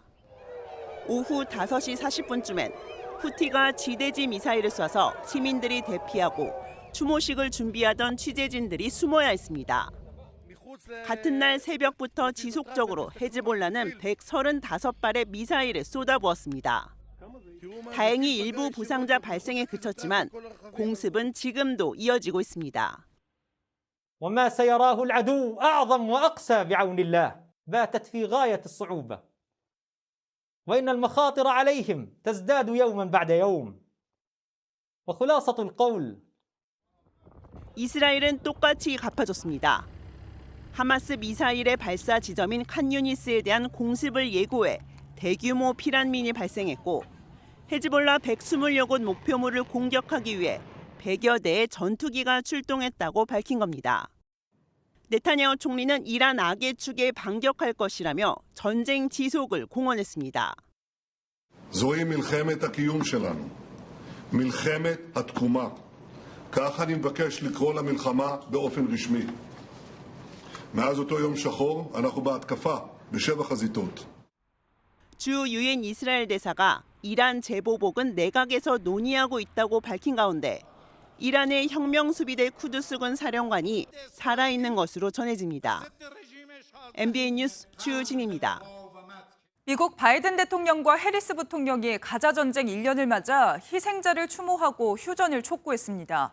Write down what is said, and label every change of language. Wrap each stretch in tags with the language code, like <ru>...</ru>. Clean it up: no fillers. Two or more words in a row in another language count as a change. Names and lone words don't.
<ko>오후 5시 40분쯤엔 후티가 지대지 미사일을 쏴서 시민들이 대피하고 추모식을 준비하던 취재진들이 숨어야 했습니다. 같은 날 새벽부터 지속적으로 헤즈볼라는 135발의 미사일을 쏟아부었습니다. 다행히 일부 부상자 발생에 그쳤지만 공습은 지금도 이어지고 있습니다.</ko> <ar>وما سيراه العدو أعظم وأقسى بعون الله باتت في غاية الصعوبة وإن المخاطر عليهم تزداد يوما بعد يوم وخلاصة القول</ar> <ko>이스라엘은 똑같이 갚아줬습니다. 하마스 미사일의 발사 지점인 칸유니스에 대한 공습을 예고해 대규모 피난민이 발생했고 헤즈볼라 120여 곳 목표물을 공격하기 위해 100여 대의 전투기가 출동했다고 밝힌 겁니다. 네타냐후 총리는 이란 악의 축에 반격할 것이라며 전쟁 지속을 공언했습니다.</ko> <he>זוהי מלחמת הקיום שלנו, מלחמת התקומה. כך אני מבקש לקרוא למלחמה באופן רשמי. מאז אותו יום שחור אנחנו בהתקפה בשבע חזיתות.</he> <ko>주 유엔 이스라엘 대사가 이란 재보복은 내각에서 논의하고 있다고 밝힌 가운데 이란의 혁명수비대 쿠두스군 사령관이 살아있는 것으로 전해집니다. MBN 뉴스 주진입니다. 미국 바이든 대통령과 해리스 부통령이 가자 전쟁 1년을 맞아 희생자를 추모하고 휴전을 촉구했습니다.</ko>